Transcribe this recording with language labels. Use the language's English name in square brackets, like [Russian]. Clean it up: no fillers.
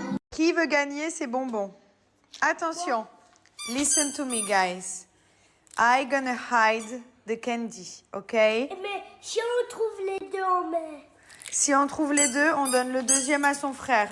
[French] Qui veut gagner ces bonbons? [English] Attention. Listen to me, guys. I'm gonna hide the candy, okay? [French] Mais si on trouve les deux, on met. Si on trouve les deux, on donne le deuxième à son frère.